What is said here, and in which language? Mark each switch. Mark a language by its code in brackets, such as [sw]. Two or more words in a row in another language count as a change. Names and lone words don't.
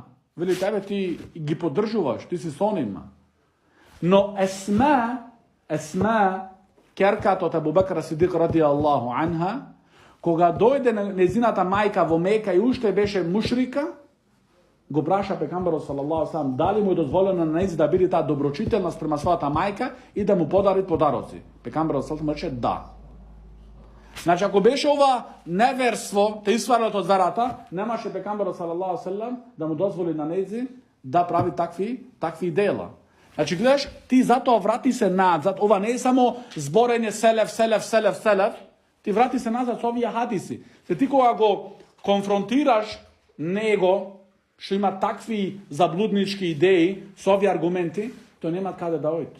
[mk] Вели тебе ти ги поддржуваш, ти си со нима. Но Есма, керката од Абу Бекр Сидик [ar] رضي الله عنها, [mk] кога дојде незината мајка во Мека и уште беше мушрика, го праша пекамберот [ar] صلى الله عليه وسلم [mk] дали му е дозволено на нези да биде таа доброчителна спрема својата мајка и да му подари подароци. Пекамберот [ar] صلى الله عليه وسلم [mk] рече да. Значи, ако беше ова неверство, те изварат од верата, немаше пекамберот [ar] صلى الله عليه وسلم [mk] да му дозволи на нези да прави такви дела. Значи, гледаш, ти затоа врати се назад, ова не е само зборење селев, ти врати се назад со овие хадиси. Ти кога го конфронтираш него, што има такви заблуднички идеи, со овие аргументи, тој нема каде да ојде.